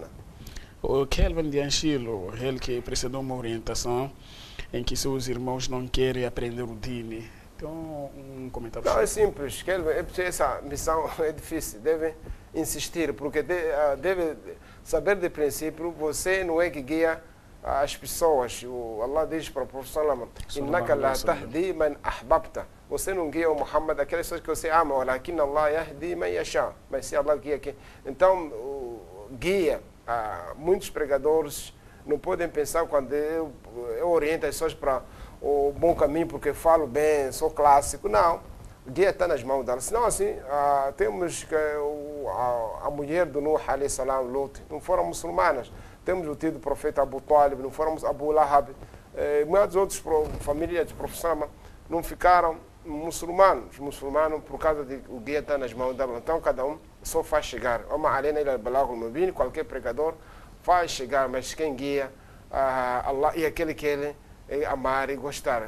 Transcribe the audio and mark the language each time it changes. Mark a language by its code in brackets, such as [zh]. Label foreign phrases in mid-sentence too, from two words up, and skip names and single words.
[pt] O Kelvin de Anchilo, ele que precedeu uma orientação em que seus irmãos não querem aprender o dini. Então, um comentário. Não, é simples. Kelvin, essa missão é difícil. Deve insistir, porque deve saber de princípio, você não é que guia as pessoas. Allah diz para o professor Salama, [ar] إنك لا تهدي من أحببت. [pt] Você não guia o Muhammad, aquelas pessoas que você ama, [ar] ولكن الله يهدي من يشاء. [pt] Mas se Allah guia aqui. Então, guia. Muitos pregadores não podem pensar quando eu oriento as pessoas para o bom caminho porque falo bem, sou clássico. Não, o guia está nas mãos dela. Senão, assim, temos que a mulher do Nuh, [ar] عليه السلام, [pt] Lut, não foram muçulmanas. Temos o tio do profeta Abu Talib, não foram Abu Lahab. Muitas outras famílias de professor não ficaram muçulmanos por causa de o guia está nas mãos dela. Então, cada um só faz chegar. Qualquer pregador faz chegar, mas quem guia Allah e aquele que ele amar e gostar.